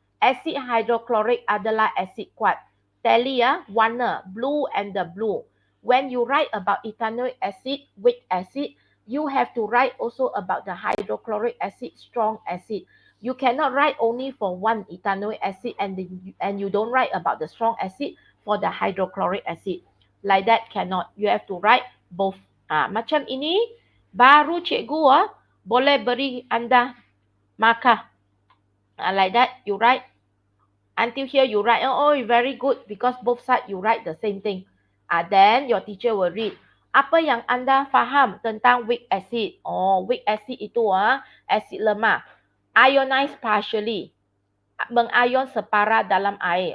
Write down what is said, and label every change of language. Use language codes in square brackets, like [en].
[ms] Asid hydrochloric adalah asid kuat. Tally warna blue and the blue. [en] When you write about ethanoic acid, weak acid, you have to write also about the hydrochloric acid, strong acid. You cannot write only for one ethanoic acid and you don't write about the strong acid for the hydrochloric acid. Like that cannot. You have to write both. [ms] Macam ini baru cikgu boleh beri anda markah. [en] Like that you write. Until here you write, oh very good because both sides you write the same thing. Then your teacher will read. [ms] Apa yang anda faham tentang weak acid? Oh, weak acid itu acid lemah. [en] Ionized partially. [ms] Mengion separa dalam air.